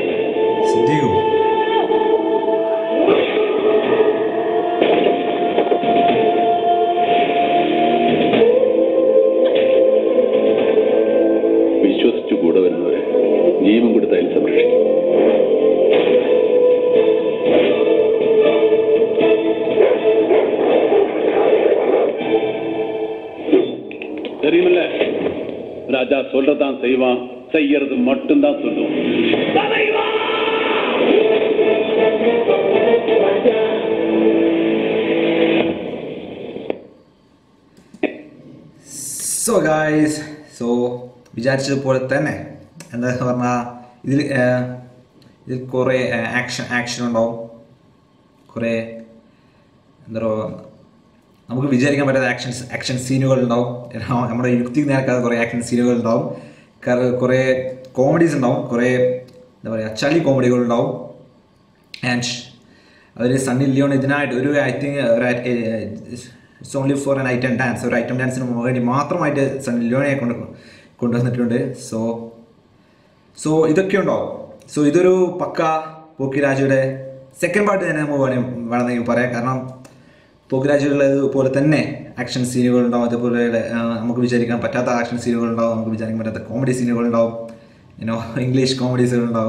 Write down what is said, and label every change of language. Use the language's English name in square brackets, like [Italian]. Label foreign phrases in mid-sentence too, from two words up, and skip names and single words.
[Malayalam] വിശ്വസിച്ചു കൂടെ വരുന്നവരെ ജീവൻ കൊടുത്താൽ സംരക്ഷിക്കും. [Tamil] தெரியுமில்ல, ராஜா சொல்றதான் செய்வான், செய்யறது மட்டும்தான் சொல்லுவோம். [English] so guys, [Malayalam] സോ വിചാരിച്ചതുപോലെ തന്നെ എന്താ പറഞ്ഞാൽ ഇതിൽ കുറേ ആക്ഷൻ ഉണ്ടാവും, കുറേ എന്താ പറയുക നമുക്ക് വിചാരിക്കാൻ പറ്റാത്ത ആക്ഷൻ സീനുകൾ ഉണ്ടാവും. നമ്മുടെ യുക്തിക്ക് നേരക്കാതെ കുറേ ആക്ഷൻ സീനുകൾ ഉണ്ടാവും. കുറേ കോമഡീസ് ഉണ്ടാവും, കുറേ എന്താ പറയുക ചളി കോമഡികൾ ഉണ്ടാവും. ആൻഡ് അതിൽ സണ്ണി ലിയോൺ ഇതിനായിട്ട് [English] I think it's only for an item dance, [Malayalam] ഒരു ഐറ്റം ഡാൻസിന് വേണ്ടി മാത്രമായിട്ട് സണ്ണി ലിയോണെ കൊണ്ടുവന്നിട്ടുണ്ട്. സോ ഇതൊക്കെ ഉണ്ടാവും. സോ ഇതൊരു പക്ക പോക്കിരാജയുടെ [English] second part [Malayalam] തന്നെ വേണമെങ്കിൽ പറയാം. കാരണം പോക്കിരാജുള്ളത് പോലെ തന്നെ ആക്ഷൻ സീനുകൾ ഉണ്ടാവും, അതേപോലെ നമുക്ക് വിചാരിക്കാൻ പറ്റാത്ത ആക്ഷൻ സീനുകൾ ഉണ്ടാവും, നമുക്ക് വിചാരിക്കാൻ പറ്റാത്ത കോമഡി സീനുകൾ ഉണ്ടാവും, ഇംഗ്ലീഷ് കോമഡീസുകൾ ഉണ്ടാവും.